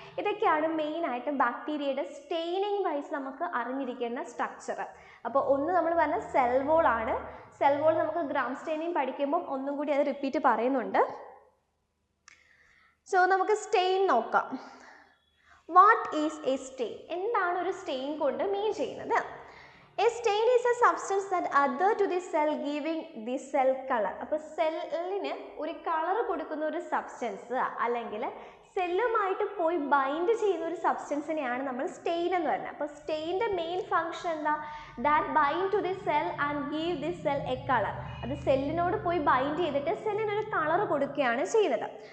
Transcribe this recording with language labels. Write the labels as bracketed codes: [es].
[ml] ഇതൊക്കെയാണ് മെയിനായിട്ട് ബാക്ടീരിയയുടെ സ്റ്റെയിനിങ് വൈസ് നമുക്ക് അറിഞ്ഞിരിക്കുന്ന സ്ട്രക്ചർ. അപ്പോൾ ഒന്ന് നമ്മൾ പറഞ്ഞ സെൽ വോൾ ആണ്. സെൽ വോൾ നമുക്ക് ഗ്രാം സ്റ്റെയിനിങ് പഠിക്കുമ്പം ഒന്നും കൂടി അത് റിപ്പീറ്റ് പറയുന്നുണ്ട്. സോ നമുക്ക് സ്റ്റെയിൻ നോക്കാം. [en] What is a stain? [ml] എന്താണ് ഒരു സ്റ്റെയിൻ കൊണ്ട് മീൻ ചെയ്യുന്നത്? [en] A stain is a substance that adhere to the cell giving the cell color. [ml] അപ്പോൾ സെല്ലിന് ഒരു കളർ കൊടുക്കുന്ന ഒരു സബ്സ്റ്റൻസ് അല്ലെങ്കിൽ സെല്ലുമായിട്ട് പോയി ബൈൻഡ് ചെയ്യുന്ന ഒരു സബ്സ്റ്റൻസിനെയാണ് നമ്മൾ സ്റ്റെയിൻ എന്ന് പറയുന്നത്. അപ്പോൾ സ്റ്റെയിൻ്റെ മെയിൻ ഫംഗ്ഷൻ എന്താ? [en] That bind to the cell and give the cell a colour. [ml] അത് സെല്ലിനോട് പോയി ബൈൻഡ് ചെയ്തിട്ട് സെല്ലിനൊരു കളർ കൊടുക്കുകയാണ് ചെയ്യുന്നത്.